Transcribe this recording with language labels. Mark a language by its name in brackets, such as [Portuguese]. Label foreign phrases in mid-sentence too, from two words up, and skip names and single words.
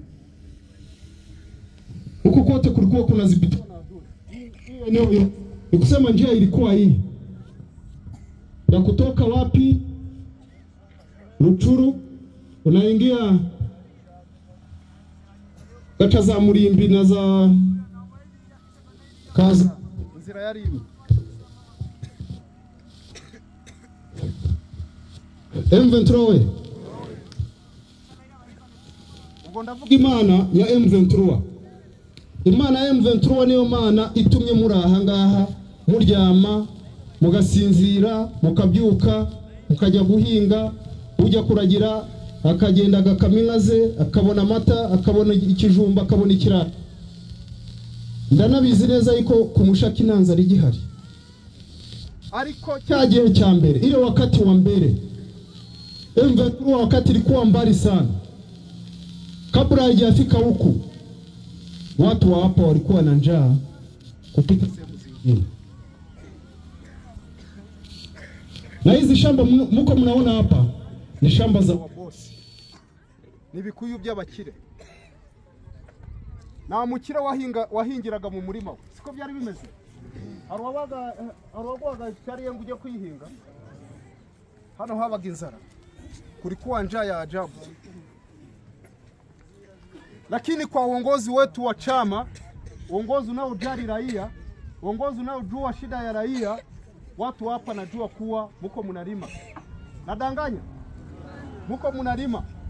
[Swahili] Huku kote kulikuwa kuna zibitana adui. Hii eneo nikusema njia ilikuwa hii. Ya kutoka wapi? Ruchuru unaingia kata za Murimbi na za Kaza, [Kinyarwanda] nzira yari imi [Swahili] M23. [Kinyarwanda] Ubwo ndavuga Imana ya M23. Imana ya M23 niyo Mana itumye muri aha ngaha muryama, mugasinzira, mukabyuka, mukajya guhinga, ujya kuragira, akagenda agakamina ze, akabona amata, akabona ikijumba, akabona ikirara. Ndanabizi neza yuko ku Mushaki nta nzara igihari, ariko cyagiye cya mbere, [Swahili] ile wakati wa mbere M23 wakati ilikuwa mbali sana, kabla haijafika huku watu wa hapa walikuwa na njaa kupita sehemu zingine. Na hizi shamba mko mnaona hapa ni shamba za wabosi, [Kinyarwanda] ni bikuyu by'abakire. Na mukire wahingiraga mu murima we, siko byari bimeze. Arwaga cyari yengu ujye kuyihinga, hano habaga inzara, [Swahili] kulikuwa njaa ya ajabu. Lakini kwa uongozi wetu wa chama, uongozi unaojali raia, uongozi unaojua shida ya raia, watu hapa najua kuwa muko mnalima. Nadanganya? Muko mnalima.